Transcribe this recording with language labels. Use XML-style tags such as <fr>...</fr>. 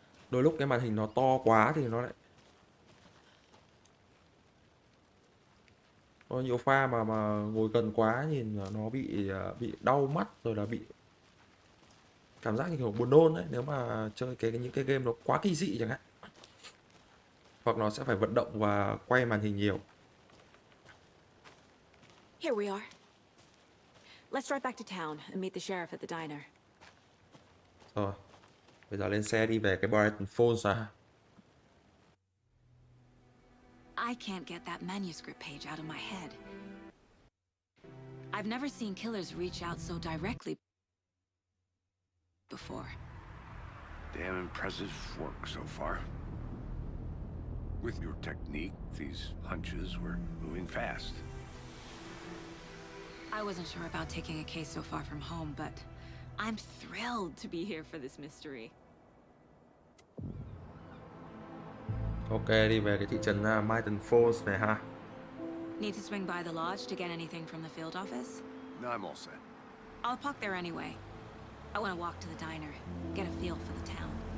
<vi>Đôi lúc cái màn hình nó to quá thì nó lại có nhiều pha mà ngồi gần quá nhìn nó bị đau mắt, rồi là bị cảm giác như kiểu buồn nôn đấy nếu mà chơi những cái game nó quá kinh dị chẳng hạn. Hoặc nó sẽ phải vận động và quay màn hình nhiều.</vi> <en>Here we are. Let's drive back to town and meet the sheriff at the diner.</en> <vi>Rồi, bây giờ lên xe đi về cái Brighton Falls ra.</vi> <en>I can't get that manuscript page out of my head. I've never seen killers reach out so directly before. Damn impressive work so far. With your technique, these hunches were moving fast. I wasn't sure about taking a case so far from home, but I'm thrilled to be here for this mystery.</en> <vi>Ok, đi về cái thị trấn Mountain Falls này ha.</vi> <en>Need to swing by the lodge to get anything from the field office? No, I'm all set. I'll park there anyway. I want to walk to the diner, get a feel for the town.</en>